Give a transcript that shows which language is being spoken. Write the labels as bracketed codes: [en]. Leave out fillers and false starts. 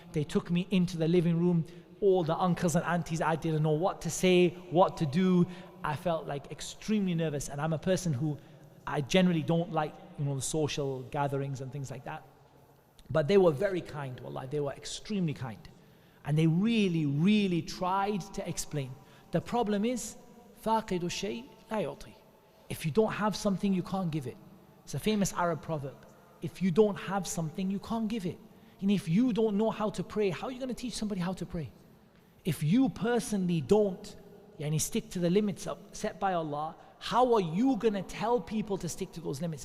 [en] They took me into the living room. All the uncles and aunties, I didn't know what to say, what to do. I felt like extremely nervous. And I'm a person who, I generally don't like, the social gatherings and things like that. But they were very kind, wallah. They were extremely kind. And they really, really tried to explain. The problem is, [ar] فاقد الشيء لا يعطي. [en] If you don't have something, you can't give it. It's a famous Arab proverb. If you don't have something, you can't give it. And if you don't know how to pray, how are you going to teach somebody how to pray? If you personally don't stick to the limits set by Allah, how are you going to tell people to stick to those limits?